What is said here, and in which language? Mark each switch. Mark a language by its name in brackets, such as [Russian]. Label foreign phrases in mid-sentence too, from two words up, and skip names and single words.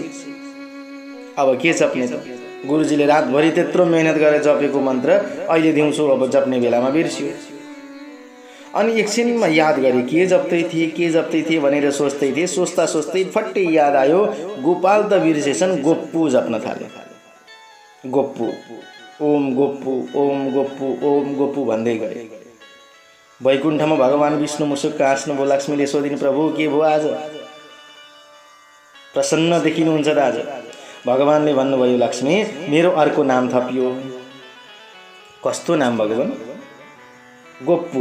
[Nepali] अब के जप्ने त गुरुजीले रातभरि त्यत्रो मेहनत गरेर जपेको मन्त्र अहिले दिउँसो अब जप्ने बेलामा बिर्सियो। अनि एकछिनमा याद गरे के जप्दै थिए भनेर सोच्दै थिए। सोच्दा सोच्दै फट्टै याद आयो गोपाल त बिर्सेछन् गोप्पु जप्न थाले। गोप्पु ओम गोप्पु ओम गोप्पु ओम गोप्पु भन्दै गए। वैकुण्ठमा भगवान विष्णु मुसुक्क हाँस्नुभयो। लक्ष्मीले सोधिन् प्रभु के भयो आज प्रसन्न देखिनुहुन्छ त आज। भगवानले भन्नुभयो लक्ष्मी मेरो अर्को नाम थपियो। कस्तो नाम भगवान? गोप्पु।